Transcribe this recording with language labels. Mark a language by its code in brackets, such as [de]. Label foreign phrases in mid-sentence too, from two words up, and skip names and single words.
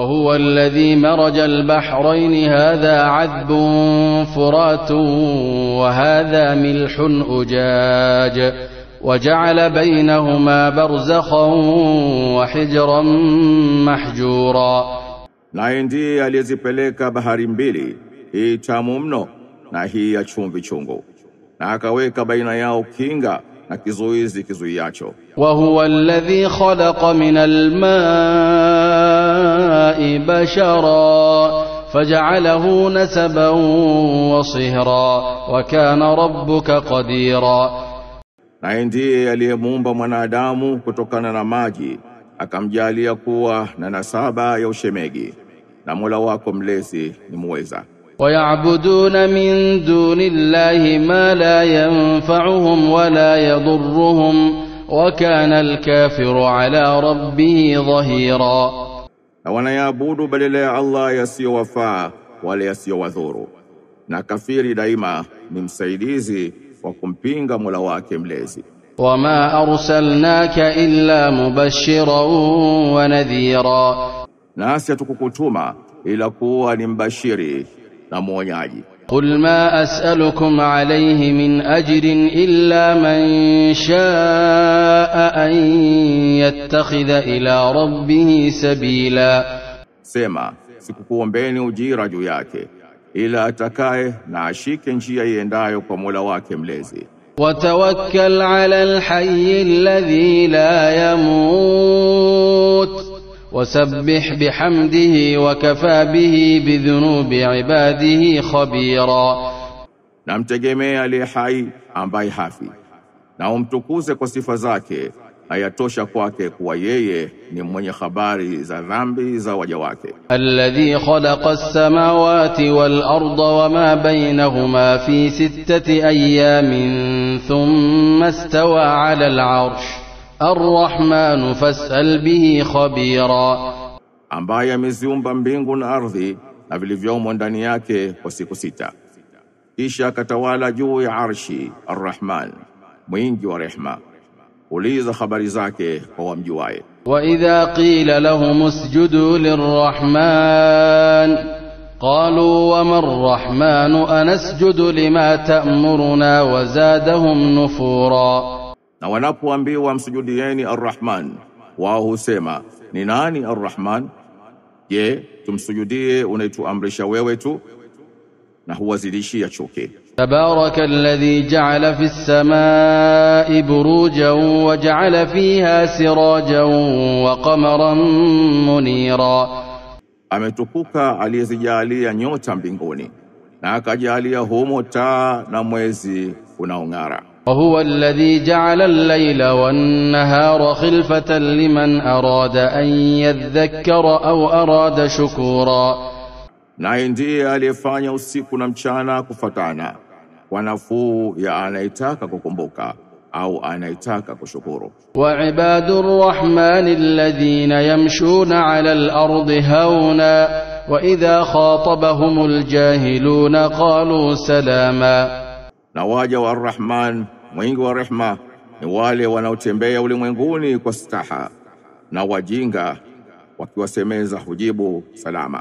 [ar] وهو الذي مرج البحرين هذا عذب فرات وهذا ملح أجاج وجعل بينهما برزخا وحجرا محجورا. [sw] Naye ndiye aliyezipeleka bahari mbili, hii tamu mno na hii ya chumvi chungu, na akaweka baina yao kinga na kizuizi kizuiacho. [ar] وهو الذي خلق من الماء بشرا فجعله نسبا وصهرا وكان ربك قديرا. [sw] Naye ndiye aliyemuumba mwanadamu kutokana na maji, akamjalia kuwa na nasaba ya ushemegi, na Mola wako mlezi ni muweza. [ar] ويعبدون من دون الله ما لا ينفعهم ولا يضرهم وكان الكافر على ربه ظهيرا. [sw] Na wanayaabudu badala ya Allah yasiyowafaa wala yasiyowadhuru, na kafiri daima ni msaidizi wa kumpinga Mola wake mlezi. [ar] وما أرسلناك إلا مبشرا ونذيرا. [sw] Nasi hatukukutuma ila kuwa ni mbashiri na mwonyaji. [ar] قل ما أسألكم عليه من أجر إلا من شاء أن يتخذ إلى ربه سبيلا. [sw] Sema, sikukuombeni ujira juu yake, ila atakaye na ashike njia iendayo kwa Mola wake mlezi. [ar] وتوكل على الحي الذي لا يموت وسبح بحمده وكفى به بذنوب عباده خبيرا. [sw] Na mtegemee aliye hai ambaye hafi, na umtukuze kwa sifa zake, hayatosha kwake kuwa yeye ni mwenye habari za dhambi za waja wake. [ar] الذي خلق السماوات والأرض وما بينهما في 6 أيام ثم استوى على العرش الرحمن فاسأل به خبيرا. [sw] Ambaye ameziumba mbingu na ardhi na vilivyomo ndani yake kwa siku 6, kisha akatawala juu ya arshi, Ar-Rahman, mwingi wa rehma, uliza habari zake kwa wamjuaye. [ar] وإذا قيل لهم اسجدوا للرحمن قالوا وما الرحمن أنسجد لما تأمرنا وزادهم نفورا. [sw] Na wanapoambiwa msujudieni Ar-Rahman, wao husema ni nani Ar-Rahman? Je, tumsujudie unaituamrisha wewe tu? Na huwazidishia chuki. [ar] تبارك الذي جعل في السماء بروجا وجعل فيها سراجا وقمرا منيرا. [sw] Ametukuka aliyezijalia nyota mbinguni, na akajalia humo taa na mwezi unaong'ara. [ar] وهو الذي جعل الليل والنهار خلفة لمن أراد أن يذكر أو أراد شكورا. [sw] Naye ndiye aliyefanya usiku na mchana kufatana kwa nafuu ya anayetaka kukumbuka au anayetaka kushukuru. [ar] وعباد الرحمن الذين يمشون على الأرض هونا وإذا خاطبهم الجاهلون قالوا سلاما. [sw] Na waja wa Ar-Rahman, mwingi wa rehma, ni wale wanaotembea ulimwenguni kwa staha, na wajinga wakiwasemeza hujibu salama.